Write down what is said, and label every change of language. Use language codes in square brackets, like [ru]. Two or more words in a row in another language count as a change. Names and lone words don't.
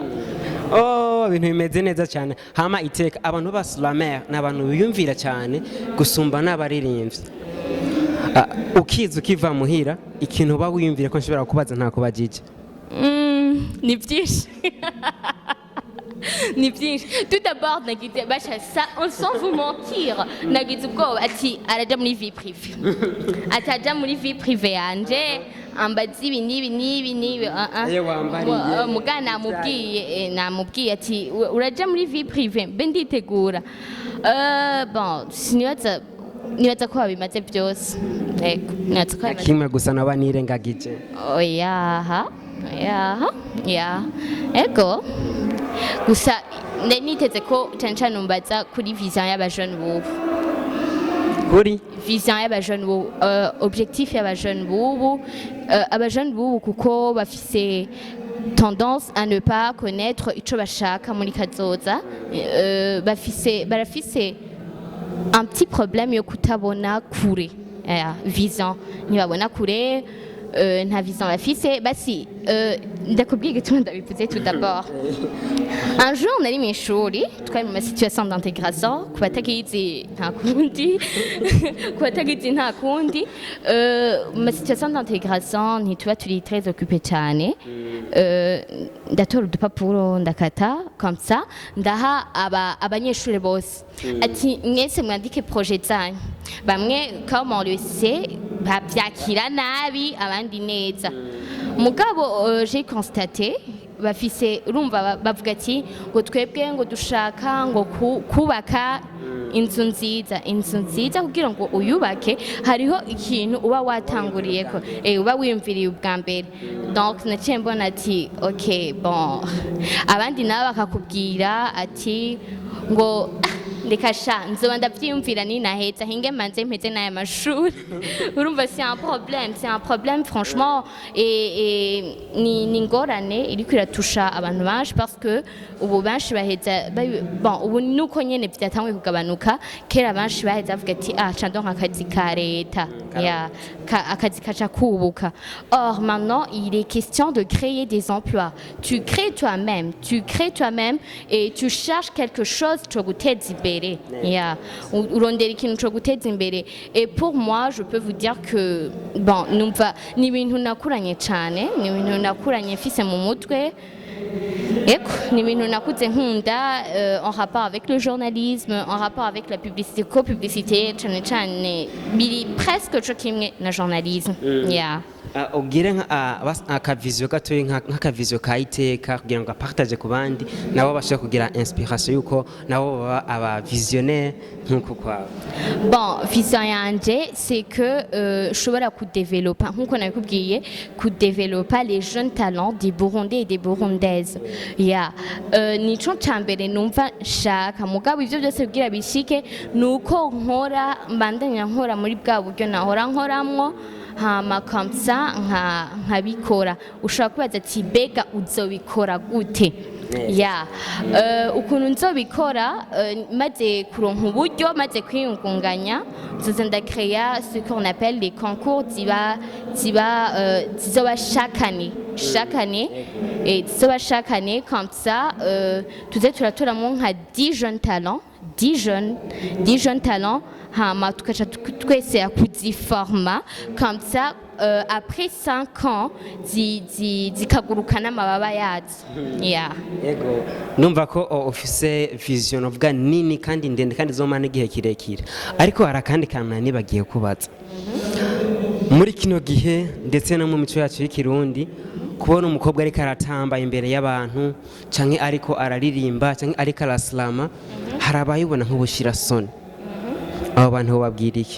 [rn] Ibintu bimeze neza cyane. Hama iteka abantu ba Slamer n'abantu biyumvira cyane gusumba n'abaririmbyi. Ukiva muhira ikintu ba wiyumvira ko nshobora kubaza nta kubajije. Ni byinshi. ni byinshi. [fr] Tout d'abord [rn] nagize basha [fr] ça sans vous mentir [rn] nagize ubwoba ati araja muri [fr] vie privée [rn] ataja muri [fr] vie privée [rn] yanje ambaza ibi nibi Iyo wambariye. mugana namubwiye ati uraja muri [fr] vie privée [rn] mbe nditegura bon nibaza ko babimaze byose yego nibaza ko babimaze kimwe gusa naba nirengagije oyaha ego gusa niteze ko cyane cyane umbaza kuri vision y'abajene bubu kuri vision y'abajene bubu objectif y'abajene bubu abajene bubu kuko bafise [fr] tendance à ne pas [rn] connaître ico bashaka muri kazoza barafise [fr] un petit problème [rn] yo kutabona kure vision ntibabona kure nta vision bafise basi ndakubwiye igituma ndabivuze [fr] tout d'abord un jour [rn] nari mw'ishuri twari mu [fr] situation d'intégration [rn] ku batakizi nta kundi mu [fr] situation d'intégration [rn] ntituba turi [fr] très occupé [rn] cyane ndatora udupapuro ndakata [fr] comme ça [rn] ndaha abanyeshuri bose ati mwese mwandike projet zanyu bamwe [fr] comme on le sait [rn] bavyakira nabi abandi neza mugabo [fr] j'ai constaté [rn] bafise urumva bavuga ati ngo twebwe ngo dushaka ngo kubaka inzu nziza kugira ngo uyubake hariho ikintu uba watanguriyeko uba wiyumviriye ubwa mbere donc naciye mbona ati ok bon abandi nabo bakakubwira ati ngo reka sha nzoba ndavyiyumvira ninaheza hinge manze mpeze n'aya mashuri urumva [fr] c'est un problème franchement [rn] ni ingorane iriko iratusha abantu benshi [fr] parce que [rn] ubu benshi baheza bon ubu nuko nyene vyatanguye kugabanuka kera benshi baheza bavuga ati ca ndonka akazi ka leta akazi kaca kubuka [fr] or maintenant il est question de créer des emplois tu crées toi-même et tu cherches quelque chose [rn] co guteza imbere urondera ikintu co guteza imbere [fr] et pour moi je peux vous dire que bon [rn] numva ni ibintu nakuranye cyane ni ibintu nakuranye mfise mu mutwe eko ni ibintu nakuze nkunda [fr] en rapport avec le journalisme en rapport avec la publicité [rn] co-publicité cyane biri presque co kimwe na journalisme ubwire akaviziyo gatoya nk'akaviziyo ka iteka kugira ngo apartage ku bandi nabo bashobora kugira inspiration yuko nabo baba aba visionnaire nk'uko kwawe bon vision yanje [fr] c'est que [rn] ushobora kudevelopa nk'uko nabikubwiye kudevelopa [fr] les jeunes talents des Burundais et des Burundaises [rn] nico cambere numva nshaka mugabo ivyo byose kugira bishike nuko mbandanya nkora muri bwa buryo nahora nkoramwo hama [fr] comme ça [rn] nkabikora ushobora kubaza ati bega uzobikora gute ukuntu nzobikora maze kuronka uburyo maze kwiyungunganya nzoza ndakreya [fr] ce qu'on appelle les concours [rn] zizoba [fr] chaque année [rn] zizoba [fr] chaque année comme ça [rn] tuze turatoramwo nka 10 [fr] jeunes talents [rn] hama tukaca twese kuziforma comme ça [fr] après 5 ans [rn] zikaguruka n'amababa yazo yego numva ko ofise vision uvuga nini kandi ndende kandi zomana igihe kirekire ariko hari akandi kantu nibagiye kubaza muri kino gihe ndetse no mu mico yacu y'ikirundi kubona umukobwa ariko aratamba imbere y'abantu canke ariko araririmba canke ariko araslama hari abayibona nk'ubushira soni abo bantu babwira iki